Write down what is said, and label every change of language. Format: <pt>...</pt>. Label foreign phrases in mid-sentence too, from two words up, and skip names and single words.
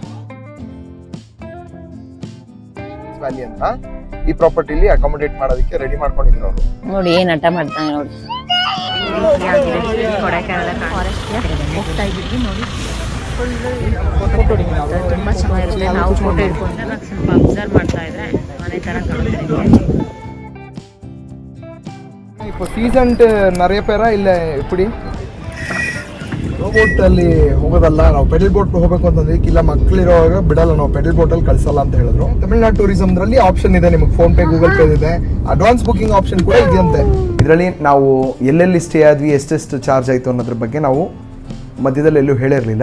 <kn>ವ್ಯಾಲಿ ಅಂತ ಈ ಪ್ರಾಪರ್ಟಿಲಿ ಅಕಾಮಡೇಟ್ ಮಾಡೋದಕ್ಕೆ ರೆಡಿ ಮಾಡ್ಕೊಂಡಿದ್ರು ಅವರು. ನೋಡಿ ಏನ್ ಆಟ ಮಾಡ್ತಾನೆ ನೋಡಿ. ಹೋಗ್ತಾ ಇದ್ದೀವಿ ನೋಡಿ. ತುಂಬಾ ಚೆನ್ನಾಗಿರುತ್ತೆ. ನಾವು ಫೋಟೋ ಹಿಡ್ಕೊಂಡ್ರೆ ಸ್ವಲ್ಪ ಅಬ್ಸರ್ವ್ ಮಾಡ್ತಾ ಇದ್ರೆ ಮನೆ ತರ ಕಾಣುತ್ತೆ.</kn> <ta>இப்போ சீசன்ட் நிறைய பேரா</ta> <kn>ಇಲ್ಲ எப்படி ಬೋಟ್ ಅಲ್ಲಿ ಹೋಗೋದಲ್ಲ, ನಾವು ಪೆಡಲ್ ಬೋಟ್ ಹೋಗ್ಬೇಕು ಅಂತಂದ್ರೆ ಇಲ್ಲ ಮಕ್ಕಳಿರುವಾಗ ಬಿಡಲ್ಲ, ನಾವು ಪೆಡಲ್ ಬೋಟ್ ಅಲ್ಲಿ ಕಳ್ಸಲ್ಲ ಅಂತ ಹೇಳಿದ್ರು. ತಮಿಳ್ನಾಡು ಟೂರಿಸಂ ದ್ರಲ್ಲಿ ಆಪ್ಷನ್ ಇದೆ ನಿಮಗೆ, ಫೋನ್ ಪೇ ಗೂಗಲ್ ಪೇ ಇದೆ,</kn> <en>advance booking option</en> <kn>ಕೂಡ ಇದೆಯಂತೆ. ಇದರಲ್ಲಿ ನಾವು ಎಲ್ಲೆಲ್ಲಿ ಸ್ಟೇ ಆದ್ವಿ, ಎಷ್ಟೆಷ್ಟು ಚಾರ್ಜ್ ಆಯಿತು ಅನ್ನೋದ್ರ ಬಗ್ಗೆ ನಾವು ಮಧ್ಯದಲ್ಲಿ ಎಲ್ಲೂ ಹೇಳಿರಲಿಲ್ಲ.</kn>